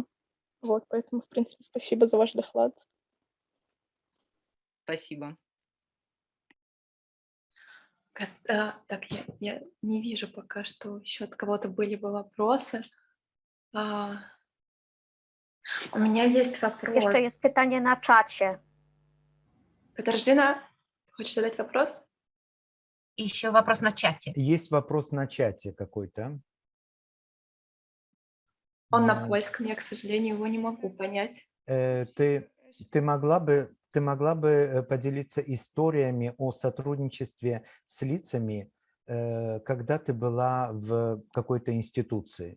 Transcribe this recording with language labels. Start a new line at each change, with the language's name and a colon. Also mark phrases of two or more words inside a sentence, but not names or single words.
Russian: Вот, поэтому, в принципе, спасибо за ваш доклад. Спасибо. Так, я не вижу пока, что еще от кого-то были бы вопросы. У меня есть вопрос.
Polish: Jeszcze jest pytanie na czacie.
Russian: Катаржина, хочешь задать вопрос? Еще вопрос на чате. Есть вопрос на чате какой-то. Он на польском, я, к сожалению, его не могу понять. Ты могла бы поделиться историями о сотрудничестве с лицами, когда ты была в какой-то институции?